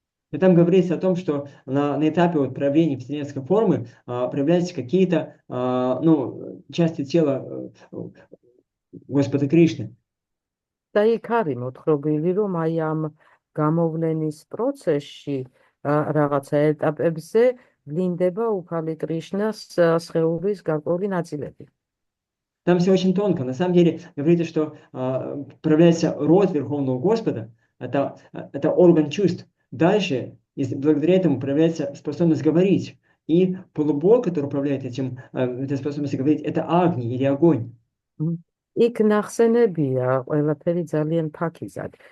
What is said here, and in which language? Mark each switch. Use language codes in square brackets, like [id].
[ru] И там говорится о том, что на этапе вот проявления вселенской формы проявляются какие-то части тела Господа Кришны. [ka] და იქ არის მოთხრობილი, რომ აი ამ გამოვლენის პროცესში რაღაცა ეტაპებზე ვლინდება უფალი კრიშნას სხეულის გარკვეული ნაწილები. [ru] Там все очень тонко. На самом деле говорится, что проявляется род Верховного Господа, это орган чувств. Дальше, благодаря этому проявляется способность говорить. И полубог, который управляет этой способностью говорить, это Агни или огонь. [ka] იქ ნახსენებია ყველაფერი ძალიან ფაქიზად.